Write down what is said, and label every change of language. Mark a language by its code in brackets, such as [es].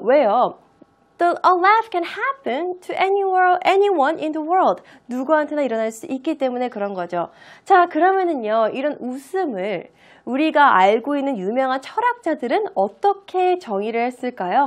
[ko] 왜요? [en] A laugh can happen to anyone in the world. [ko] 누구한테나 일어날 수 있기 때문에 그런 거죠. 자, 그러면은요, 이런 웃음을 우리가 알고 있는 유명한 철학자들은 어떻게 정의를 했을까요?